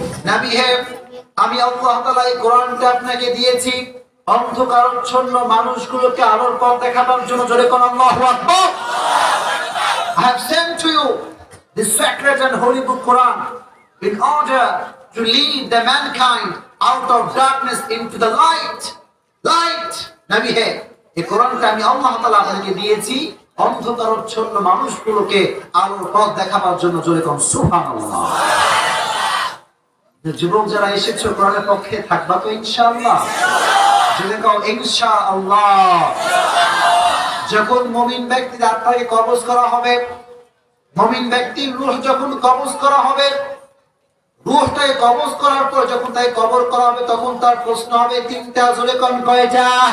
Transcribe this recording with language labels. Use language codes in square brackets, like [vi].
[bn] নবী হে, আমি আল্লাহ তাআলা এই কোরআনটা আপনাকে দিয়েছি অন্ধকারাচ্ছন্ন মানুষগুলোকে আলোর পথ দেখাবার জন্য। জোরে কোন আল্লাহু আকবার। [en] I have sent to you the sacred and holy book Quran in order to lead the mankind out of darkness into the light. Light. [bn] নবী হে, এই কোরআনটা আমি আল্লাহ তাআলা আপনাকে দিয়েছি অন্ধকারাচ্ছন্ন মানুষগুলোকে আলোর পথ দেখাবার জন্য জোরে কোন সুবহানাল্লাহ। যুবক যারা এসেছো কোরআনের পক্ষে থাকবা তো ইনশাআল্লাহ, জোরে কোন ইনশাআল্লাহ। যখন মুমিন ব্যক্তির আত্মাকে কবজ করা হবে, মুমিন ব্যক্তির রূহ যখন কবজ করা হবে, রূহটাকে কবজ করার পর যখন তাকে কবর করা হবে তখন তার প্রশ্ন হবে তিনটা, জোরে কোন কয়টা?